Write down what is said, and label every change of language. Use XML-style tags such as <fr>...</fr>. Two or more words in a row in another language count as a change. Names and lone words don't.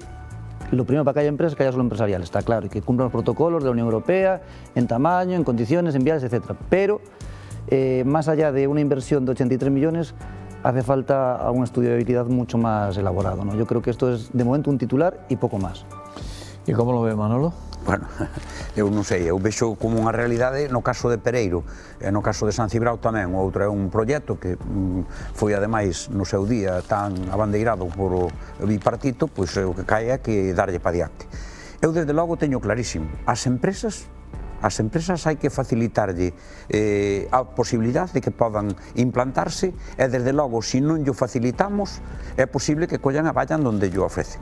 <es>Evidentemente, lo primero para que haya empresas, que haya solo empresariales, está claro, y que cumplan los protocolos de la Unión Europea, en tamaño, en condiciones, en viales, etc. Pero, más allá de una inversión de 83 millones, hace falta un estudio de viabilidad mucho más elaborado, ¿no? Yo creo que esto es, de momento, un titular y poco más. ¿Y cómo lo ve Manolo?</es> <gl>Bueno, eu non sei, eu vexo como unha realidade no caso de Pereiro e no caso de San Cibrao tamén. O outro é un proxecto que foi ademais no seu día tan abandeirado por o bipartito, pois o que cae é que darlle pa diante. Eu desde logo teño clarísimo, as empresas hai que facilitarlle a posibilidad de que podan implantarse e desde logo, se non llo facilitamos, é posible que collan a</gl> <es>vayan donde</es> <gl>llo ofrecen.</gl>